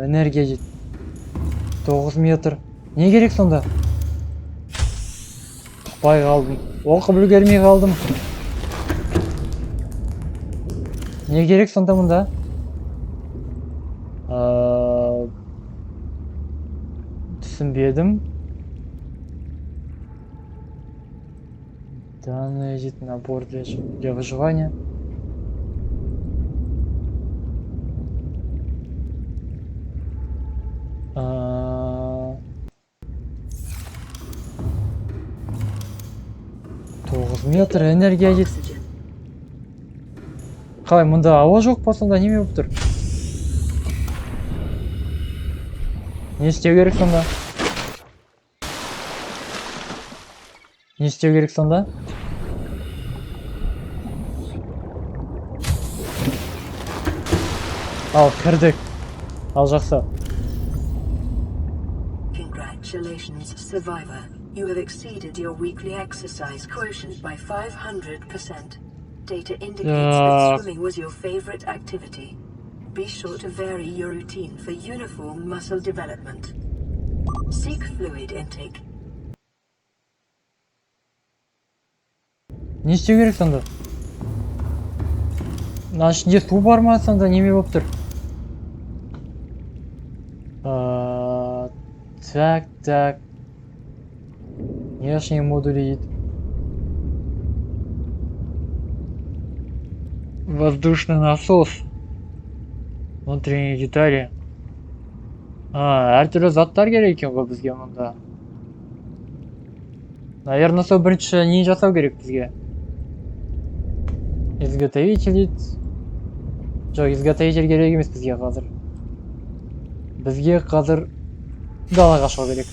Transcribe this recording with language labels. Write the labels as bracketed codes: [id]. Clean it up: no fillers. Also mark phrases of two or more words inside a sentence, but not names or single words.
[kk] Энергия дейді. 9 метр. Не керек сонда? Бай қалдым. Оқып үлгермей қалдым. Не керек сонда мұнда? Түсінбедім. [ru] Данный лежит набор для выживания. [kk] Метр энергия дейді. Қалай, мұнда ауа жоқ па сонда, неме болып тұр? Не істеу керек сонда? Не істеу керек сонда? Ал, кірдік. Ал, жақсы. [en] Congratulations, survivor. You have exceeded your weekly exercise quotient by 500%. Data indicates that swimming was your favorite activity. Be sure to vary your routine for uniform muscle development. Seek fluid intake. [kk] Не істеу керек сонда? Мына ішінде су бар ма сонда, неме болып тұр? [ru] Так. Внешние модули дейді. Воздушный насос. Внутренние детали. [kk] Әртүрлі заттар керек екен ғой бізге мұнда. Наверное, сол бірінші не жасау керек бізге? Изготовитель дейді. Жоқ, изготовитель керек емес бізге қазір. Бізге қазір далаға шығу керек.